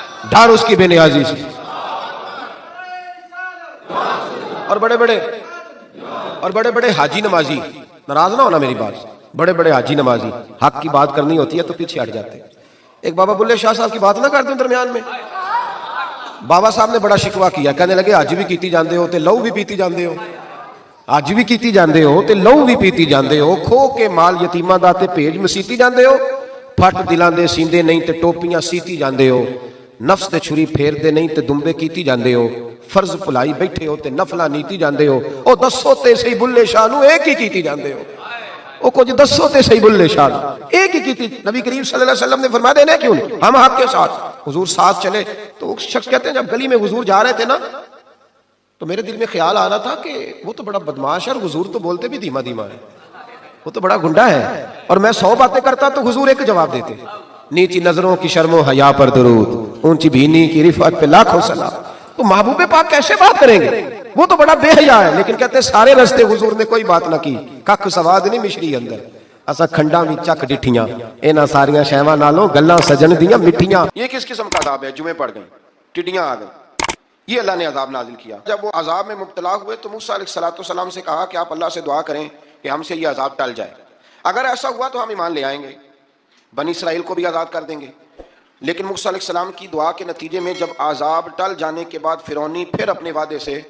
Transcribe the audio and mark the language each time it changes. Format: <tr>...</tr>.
<ur>ڈر اس کی بے نیازی سے۔ اور بڑے بڑے حاجی نمازی، ناراض نہ ہونا میری بات، بڑے بڑے حاجی نمازی حق کی بات کرنی ہوتی ہے تو پیچھے ہٹ جاتے ہیں۔ ایک بابا بلے شاہ صاحب کی بات نہ کر دوں درمیان میں. بابا صاحب نے بڑا شکوا کیا, کہنے لگے</ur> <pa>اج بھی کیتی جاندے ہو تے لہو بھی پیتی جاندے ہو, اج بھی کیتی جاندے ہو تے لہو بھی پیتی جاندے ہو, کھو کے مال یتیماں دا تے بھیج مسیتی جاندے ہو, پھٹ دلاں دے سیندے نہیں تے ٹوپیاں سیتی جاندے ہو, نفس تے چھری پھیر دے نہیں تے دمبے کیتی جاندے ہو, فرض بھلائی بیٹھے ہو تے نفلاں نیتی جاندے ہو. او دسو تے صحیح بلے شاہ نو ایک ہی کیتی جاندے ہو, او کچھ دسو تے صحیح بلے شاہ ایک ہی کیتی.</pa> <ur>نبی کریم صلی اللہ علیہ وسلم نے فرمایا دینے کیوں نہیں, ہم آپ کے ساتھ. حضور ساتھ چلے تو شخص کہتے ہیں جب گلی میں حضور جا رہے تھے نا تو میرے دل میں خیال آ رہا تھا کہ وہ تو بڑا بدماش ہے اور حضور تو بولتے بھی دھیما دھیما ہے, وہ تو بڑا گنڈا ہے, اور میں 100 باتیں کرتا تو حضور ایک جواب دیتے, نیچی نظروں کی شرم و حیا پر درود, اونچی بینی کی رفعت پہ لاکھوں سلام. تو محبوب پاک کیسے بات کریں گے, وہ تو بڑا بے حیا ہے. لیکن کہتے سارے رستے حضور نے کوئی بات نہ کی,</ur> <pa>ککھ سواد نہیں مشری اندر, اسا کھنڈا بھی چک ڈٹھیاں, اینا ساریاں شیواں نالوں گلاں سجن دیاں مٹھیاں.</pa> <ur>یہ کس قسم کا عذاب ہے, جمعے پڑ گئے ٹڈیاں آ گئیں, یہ اللہ نے عذاب نازل کیا. جب وہ عذاب میں مبتلا ہوئے تو موسیٰ علیہ السلام سے کہا کہ آپ اللہ سے دعا کریں کہ ہم سے یہ عذاب ٹل جائے. اگر ایسا ہوا تو ہم ایمان لے آئیں گے, بنی اسرائیل کو بھی آزاد کر دیں گے. لیکن موسیٰ علیہ السلام کی دعا کے نتیجے میں جب عذاب ٹل جانے کے بعد فرعونی پھر اپنے وعدے سے</ur>